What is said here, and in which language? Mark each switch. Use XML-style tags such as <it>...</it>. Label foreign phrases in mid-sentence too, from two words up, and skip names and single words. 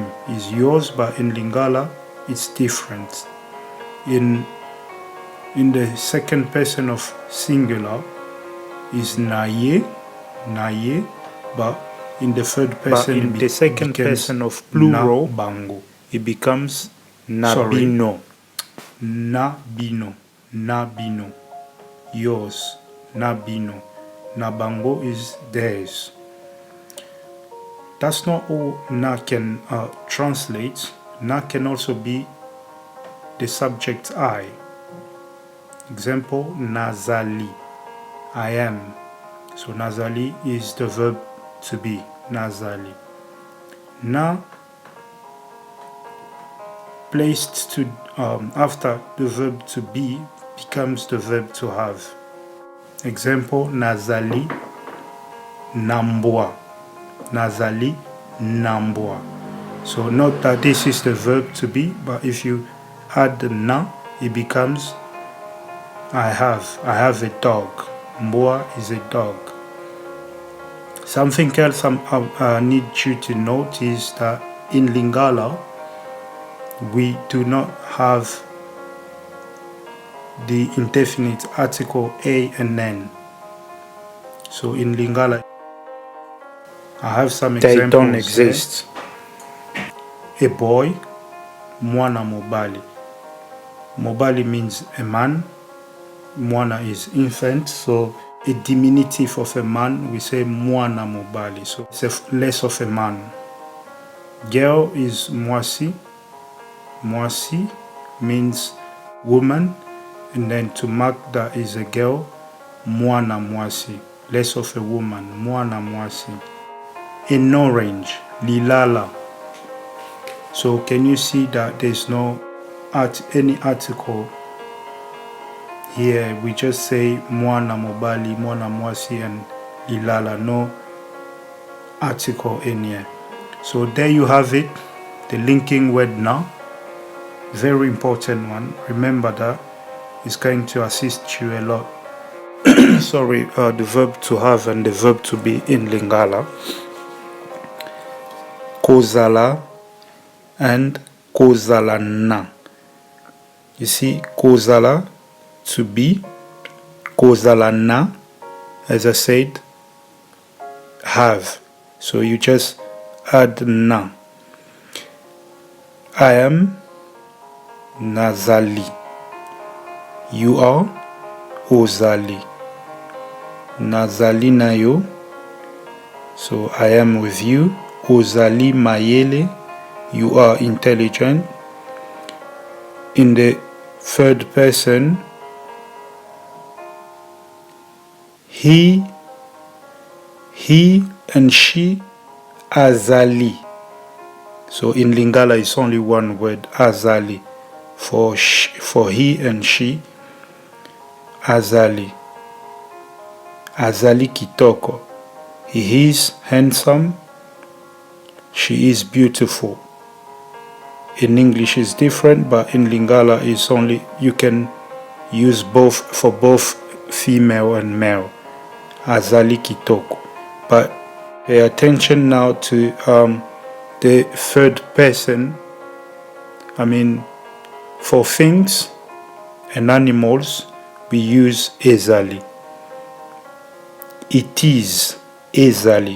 <en>Is yours, but in Lingala it's different. In the second person of singular is naye, but in the third person, in the second person of plural, bango, it becomes nabino.</en> <ln>Nabino, yours, nabino.</ln> <en>Nabango is theirs. That's not all na can translate. Na can also be the subject I. Example, nazali, I am. So nazali is the verb to be,</en> <ln>nazali.</ln> <en>Na placed to after the verb to be becomes the verb to have. Example,</en> <ln>nazali nambwa. Nazali nambwa.</ln> <en>So note that this is the verb to be, but if you add the na, it becomes I have a dog. Mbwa is a dog. Something else I need you to note is that in Lingala we do not have the indefinite article a and n. So in Lingala, I have some examples. They don't exist. A boy,</en> <ln>mwana mobali.</ln> <en>Mobali means a man. Mwana is infant. So a diminutive of a man, we say</en> <ln>mwana mobali.</ln> <en>So it's less of a man. Girl is mwasi. Mwasi means woman, and then to mark that is a girl,</en> <ln>mwana mwasi,</ln> <en>less of a woman,</en> <ln>mwana mwasi.</ln> <en>In orange, lilala. So can you see that there's no any article here?</en> <ln>We just say mwana mobali, mwana mwasi,</ln> <en>and lilala. No article in here. So there you have it, the linking word na. Very important one. Remember that it's going to assist you a lot. Sorry, the verb to have and the verb to be in Lingala.</en> <ln>Kozala and kozala na.</ln> <en>You see,</en> <ln>kozala</ln> <en>to be,</en> <ln>kozala na,</ln> <en>as I said, have. So you just add na. I am nazali. You are ozali.</en> <ln>Nazali nayo.</ln> <en>So I am with you.</en> <ln>Ozali mayele.</ln> <en>You are intelligent. In the third person, he and she azali. So in Lingala it's only one word, azali. for he and she,</en> <ln>azali. Azali kitoko.</ln> <en>He is handsome. She is beautiful. In English is different, but in Lingala is only, you can use both for both female and male.</en> <ln>Azali kitoko.</ln> <en>But pay attention now to the third person. For things and animals, we use ezali. It is ezali.</en>